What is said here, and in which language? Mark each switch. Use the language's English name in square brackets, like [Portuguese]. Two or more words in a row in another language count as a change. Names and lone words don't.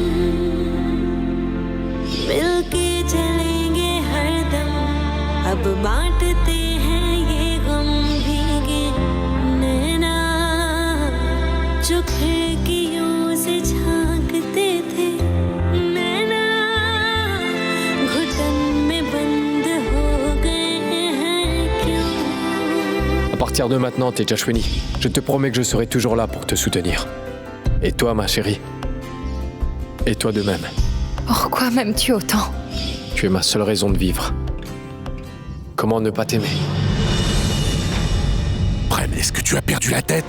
[Hindi] मिलके चलेंगे हरदम अब बांटते हैं ये गम भीगे नैना जो खिड़कियों से झांकते थे नैना घुटन में बंद हो गए हैं क्यों। [French] À partir de maintenant, Tejaswini, je te promets que je serai toujours là pour te soutenir. Et toi, ma chérie. Et toi de même. pourquoi m'aimes-tu autant? Tu es ma seule raison de vivre. Comment ne pas t'aimer? Prem, est-ce que tu as perdu la tête?